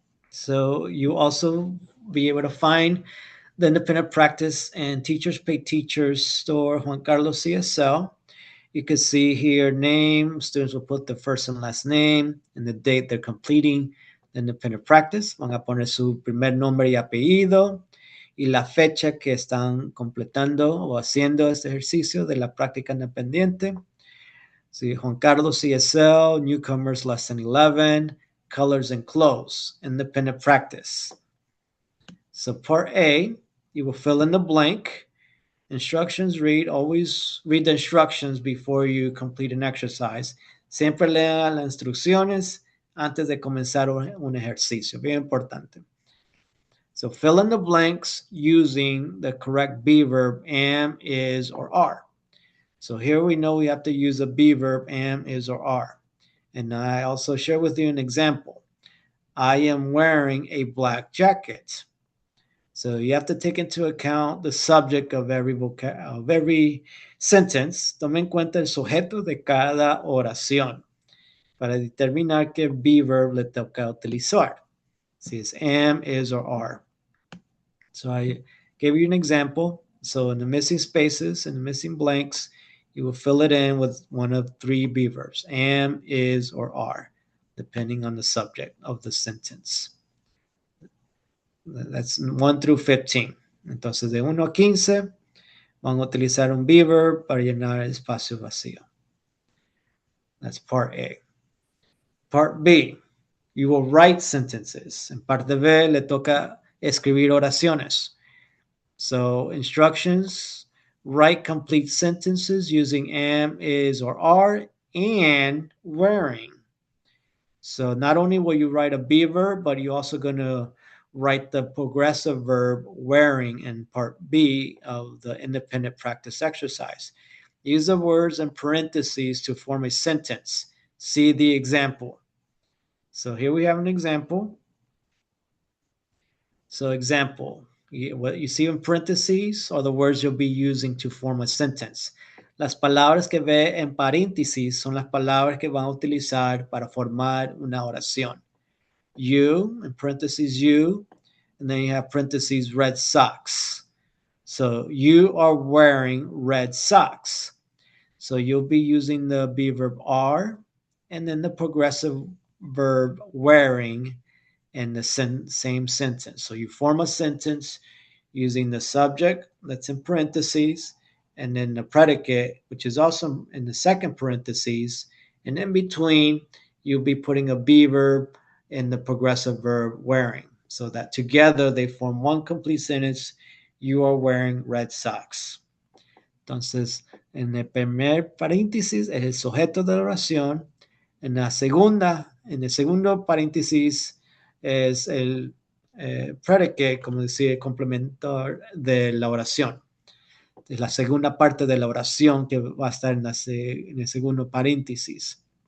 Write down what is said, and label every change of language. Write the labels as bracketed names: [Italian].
[English] So you also be able to find the independent practice and Teachers Pay Teachers store JuanCarlosESL. You can see here name, students will put the first and last name and the date they're completing the independent practice. [Spanish] Van a poner su primer nombre y apellido y la fecha que están completando o haciendo este ejercicio de la práctica independiente. [English] See, JuanCarlosESL Newcomers Lesson 11, Colors and Clothes, independent practice. So part A, you will fill in the blank. Instructions read, always read the instructions before you complete an exercise. [Spanish] Siempre lea las instrucciones antes de comenzar un ejercicio. Bien importante. [English] So fill in the blanks using the correct be verb, am, is, or are. So here we know we have to use a be verb, am, is, or are. And I also share with you an example. I am wearing a black jacket. So you have to take into account the subject of every sentence. [Spanish] Tome en cuenta el sujeto de cada oración para determinar qué be verb le toca utilizar. Si es [English] am, is, or are. So I gave you an example. So in the missing spaces and the missing blanks, you will fill it in with one of three be verbs, am, is, or are, depending on the subject of the sentence. That's 1 through 15. [Spanish] Entonces, de 1 a 15, van a utilizar un be verb para llenar el espacio vacío. [English] That's part A. Part B, you will write sentences. [Spanish] En parte B, le toca escribir oraciones. [English] So, instructions, write complete sentences using am, is, or are, and wearing. So, not only will you write a be verb, but you're also going to write the progressive verb wearing in part B of the independent practice exercise. Use the words in parentheses to form a sentence. See the example. So here we have an example. So example, what you see in parentheses are the words you'll be using to form a sentence. [Spanish] Las palabras que ve en paréntesis son las palabras que van a utilizar para formar una oración. [English] You, in parentheses, you, and then you have parentheses, red socks. So you are wearing red socks. So you'll be using the be verb are, and then the progressive verb wearing in the same sentence. So you form a sentence using the subject that's in parentheses, and then the predicate, which is also in the second parentheses, and in between, you'll be putting a be verb and the progressive verb wearing, so that together they form one complete sentence. You are wearing red socks. [Spanish] Entonces, en el primer paréntesis es el sujeto de la oración. En el segundo paréntesis es el predicate, como decir, el complemento de la oración. Es la segunda parte de la oración que va a estar en el segundo paréntesis.